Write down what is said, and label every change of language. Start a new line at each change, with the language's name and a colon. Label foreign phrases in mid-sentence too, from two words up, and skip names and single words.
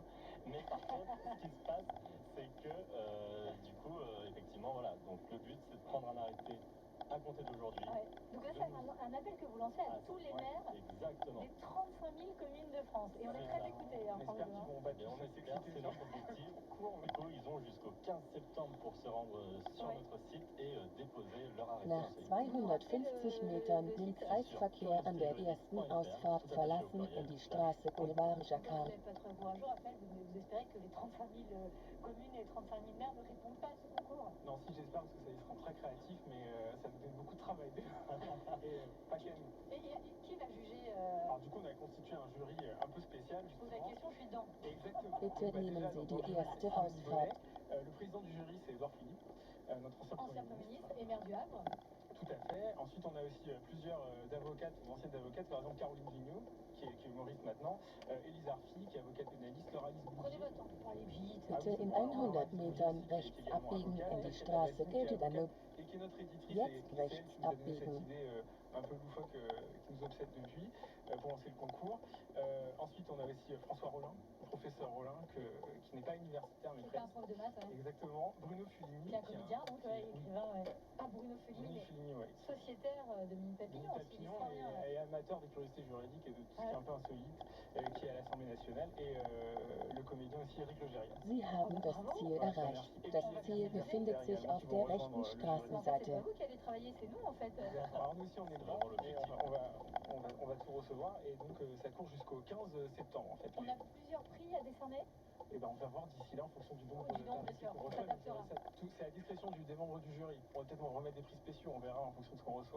French: Mais par contre, ce qui se passe, c'est que du coup, effectivement, voilà, donc le but c'est de prendre un arrêté à compter d'aujourd'hui. Ouais. Donc là, c'est un appel que vous lancez à tous les maires Exactement. des 35 000 communes de France. Et on est très écoutés, hein, On espère qu'ils vont pas Et on espère, c'est notre objectif. Ils ont jusqu'au 15 septembre pour se rendre sur notre site et déposer leur arrêté
German: Nach
French: insolite.
German: 250 Metern den Kreisverkehr an der ersten Ausfahrt verlassen und die Straße Boulevard Jacquard.
French: Vous n'êtes pas très courageux, Raphaël. Vous espérez que les 35 000 communes et les 35 000 maires ne répondent pas à ce concours? Non, si j'espère, parce que ça, ils seront très créatifs, mais ça nous donne beaucoup de travail déjà. Et pas qu'à nous. Et qui va juger Alors du coup, on a constitué un jury un peu spécial. Je pose la question, je suis dedans. Exactement.
German: Bitte
French: Donc,
German: nehmen
French: déjà,
German: Sie
French: dans
German: die
French: le jury,
German: erste
French: c'est Philippe
German: Ausfahrt.
French: Vollet. Le président du jury, c'est Édouard Philippe, notre ancien Ancien Premier ministre et maire du Havre. Tout à fait. Ensuite, on a aussi plusieurs avocates, ou anciennes avocates, par exemple Caroline Vigneault, qui est humoriste maintenant, Élise Arfi, qui est avocate pénaliste, Laura Lise Prenez votre temps pour parler vite.
German: Bitte in 100 Metern rechts abbiegen in die Straße Gildedanub.
French: Et qui est notre éditrice
German: Jetzt
French: et celle
German: rechts
French: qui nous a donné cette
German: abbiegen.
French: idée un peu loufoque qui nous obsède depuis pour lancer le concours. Ensuite, on a aussi François Rollin, professeur Rollin, qui n'est pas universitaire mais C'est pas un presque. prof de maths, ouais. Exactement. Bruno Fulini. Qui est un comédien, donc écrivain, ouais. Ah, Bruno Fulini, Bruno Fulini, ouais. sociétaire de Mini Papillon, Denis Papillon et amateur des curiosités juridiques et de tout ce qui est un peu insolite, qui est à l'Assemblée nationale, et le comédien aussi Eric Logérias.
German: Sie haben das Ziel erreicht. Das Ziel befindet sich auf der rechten
French: C'est
German: Straßenseite.
French: pas vous qui allez travailler, c'est nous en fait. Alors nous aussi on est dedans et on va tout recevoir et donc ça court jusqu'au 15 septembre en fait. On a plusieurs prix à décerner. Et ben on va voir d'ici là en fonction du nombre d'invités qu'on reçoit. C'est à discrétion des membres du jury. On va peut-être remettre des prix spéciaux, on verra en fonction de ce qu'on reçoit.